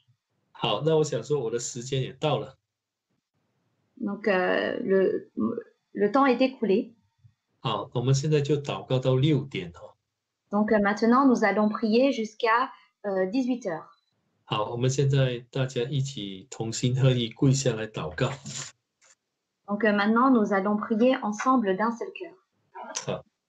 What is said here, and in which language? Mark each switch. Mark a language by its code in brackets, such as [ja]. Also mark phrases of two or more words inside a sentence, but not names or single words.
[zh] 好，那我想说我的时间也到了。 [fr] Donc le temps est écoulé. [zh] 好，我们现在就祷告到6点哈。 [fr] Donc maintenant, nous allons prier jusqu'à 18 heures. [zh] 好，我们现在大家一起同心合意跪下来祷告。 [fr] Donc maintenant, nous allons prier ensemble d'un seul cœur. [zh] 好，